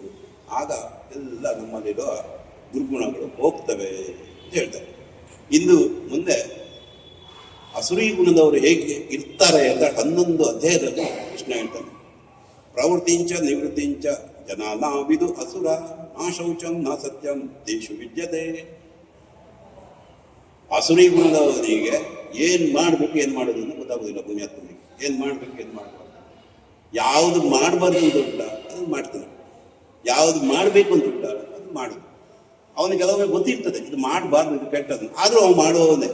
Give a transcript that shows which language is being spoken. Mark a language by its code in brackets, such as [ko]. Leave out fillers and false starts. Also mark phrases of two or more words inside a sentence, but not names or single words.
[kn] ಆಗ ಎಲ್ಲ ನಮ್ಮಲ್ಲಿರುವ ದುರ್ಗುಣಗಳು ಹೋಗ್ತವೆ ಅಂತ ಹೇಳ್ತಾರೆ. ಇನ್ನು ಮುಂದೆ ಅಸುರಿ ಗುಣದವರು ಹೇಗೆ ಇರ್ತಾರೆ ಅಂತ 11 ಅಧ್ಯಾಯದಲ್ಲಿ ಕೃಷ್ಣ ಹೇಳ್ತಾನೆ. [sa] ಪ್ರವೃತ್ತಿಂಚ ನಿವೃತ್ತಿಂಚ ಜನಾನಾವಿದು ಅಸುರ ನಾ ಶೌಚಂ ನಾ ಸತ್ಯಂ ತೇಷು ವಿದ್ಯತೆ. [kn] ಅಸುರಿ ಗುಣದವರಿಗೆ ಏನ್ ಮಾಡ್ಬೇಕು ಏನ್ ಮಾಡೋದು ಅಂತ ಗೊತ್ತಾಗೋದಿಲ್ಲ. ಪುಣ್ಯಾತ್ಮನಿಗೆ ಏನ್ ಮಾಡ್ಬೇಕು ಏನ್ ಮಾಡಬಾರ್ದು, ಯಾವುದು ಮಾಡಬಾರ್ದು ಅಂತ ಉಂಟ ಅದನ್ನು ಮಾಡ್ತಾನೆ, ಯಾವುದು ಮಾಡಬೇಕು ಅಂತ ಉಂಟ ಅದು ಮಾಡುದು. ಅವನಿಗೆ ಕೆಲವೊಮ್ಮೆ ಗೊತ್ತಿರ್ತದೆ ಇದು ಮಾಡಬಾರ್ದು, ಇದು ಕೆಟ್ಟದ್ದು, ಆದರೂ ಅವನು ಮಾಡುವವನೇ.